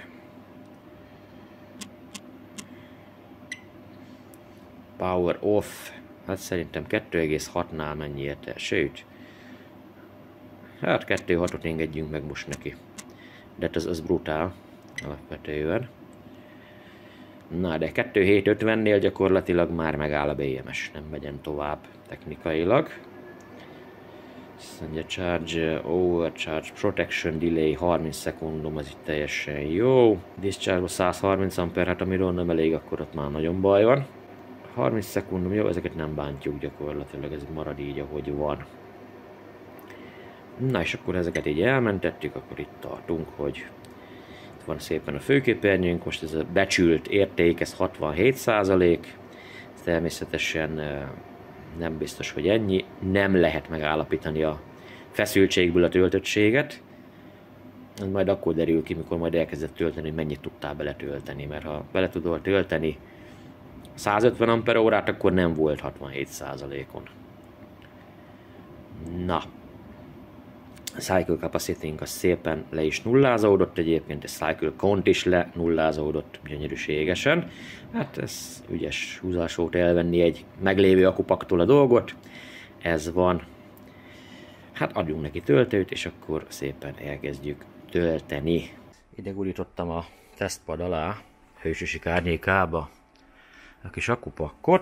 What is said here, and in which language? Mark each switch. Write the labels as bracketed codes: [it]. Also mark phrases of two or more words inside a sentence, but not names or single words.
[en] Power off, [hu] hát szerintem 2,6-nál mennyi érte, sőt, hát 2,6-ot engedjünk meg most neki. De hát az brutál alapvetően. Na, de 2,750-nél gyakorlatilag már megáll a BMS, nem megyen tovább technikailag. Azt mondja, [en] charge, overcharge, protection delay [hu] 30 szekundum, az itt teljesen jó. Discharge 130 ampere, hát amiről nem elég, akkor ott már nagyon baj van. 30 szekundum, jó, ezeket nem bántjuk gyakorlatilag, ez marad így, ahogy van. Na és akkor ezeket így elmentettük, akkor itt tartunk, hogy itt van szépen a főképernyőnk, most ez a becsült érték, ez 67%, természetesen nem biztos, hogy ennyi, nem lehet megállapítani a feszültségből a töltöttséget, ez majd akkor derül ki, mikor majd elkezdett tölteni, hogy mennyit tudtál beletölteni, mert ha bele tudod tölteni 150 amperórát, akkor nem volt 67%-on. Na, a [en] cycle capacity-nk [hu] az szépen le is nullázódott egyébként, a [en] cycle count [hu] is le nullázódott gyönyörűségesen. Hát ez ügyes húzás volt elvenni egy meglévő akupaktól a dolgot. Ez van. Hát adjunk neki töltőt, és akkor szépen elkezdjük tölteni. Ide gurítottam a tesztpad alá, hősösik árnyékába a kis akupakkot.